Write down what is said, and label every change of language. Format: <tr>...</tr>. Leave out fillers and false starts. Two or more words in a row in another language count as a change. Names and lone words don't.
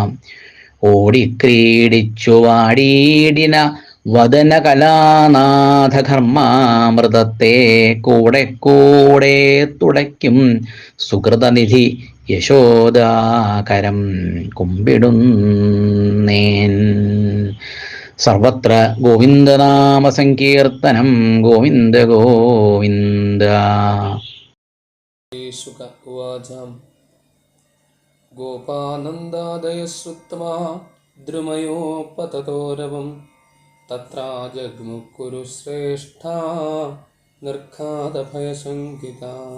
<ml>ഓടിക്രീഡിച്ചു വാടീടിന വദന കലാനാഥകർമാമൃതത്തെ കൂടെ കൂടെ തുടയ്ക്കും സുഹൃതനിധി യശോദാകരം കുമ്പിടുന്നേൻ.</ml> <sa>സർവത്ര ഗോവിന്ദനാമ സങ്കീർത്തനം. ഗോവിന്ദ ഗോവിന്ദ. शुक उवाच गोपानन्दादय श्रुत्वा द्रुमयोपततोरवं तत्रा जग्मुकुरुश्रेष्ठा निर्घातभयशङ्किता.</sa>